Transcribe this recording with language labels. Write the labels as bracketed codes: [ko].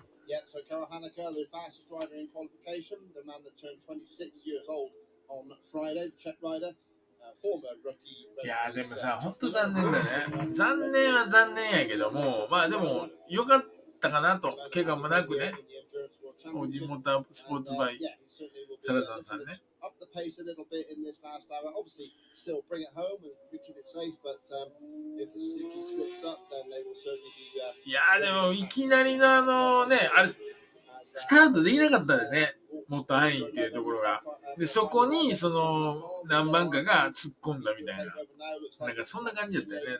[en] Yeah, so Kara Haneker, the fastest rider in qualification, the man that turned 26 years old on Friday, the Czech rider, former rookie. [ja] いやでもさ、本当残念だね。残念は残念やけども、まあでも良かったかなと、怪我もなくね。オージーモータースポーツバイサラダンさんね。 [en] Up the pace a little bit in this last hour. Obviously, still bring it home and keep it safe. But if the Suzuki slips up, then they will certainly be. [ja] いやでもいきなりのね、あれスタートできなかったんでね、もっと安易っていうところが。でそこに何番かが突っ込んだみたいな、なんかそんな感じだったよね。